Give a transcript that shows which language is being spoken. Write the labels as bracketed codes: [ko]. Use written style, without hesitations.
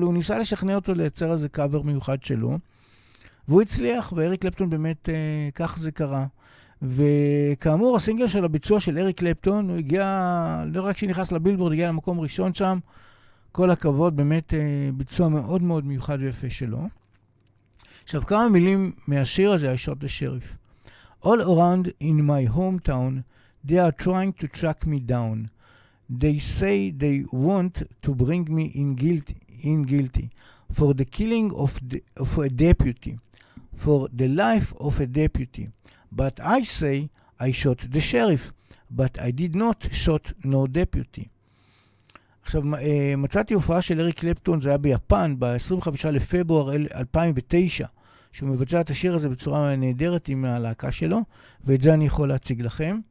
[he] הוא ניסה לשכנע אותו לייצר איזה קאבר מיוחד שלו, והוא הצליח, ואריק קלפטון באמת, כך זה קרה. וכאמור, הסינגל של הביצוע של אריק קלפטון, הוא הגיע, לא רק שנכנס לבילבורד, הגיע למקום ראשון שם, כל הכבוד, באמת ביצוע מאוד מאוד מיוחד ויפה שלו. עכשיו, כמה מילים מהשיר הזה, I Shot the Sheriff. [en] All around in my hometown, they are trying to track me down. They say they want to bring me in guilty for the killing of a deputy, for the life of a deputy. But I say I shot the sheriff, but I did not shot no deputy. [he] עכשיו, מצאתי הופעה של אריק קלפטון, זה היה ביפן, ב-25 לפברואר 2009, שהוא מבצע את השיר הזה בצורה נהדרת עם הלהקה שלו, ואת זה אני יכול להציג לכם.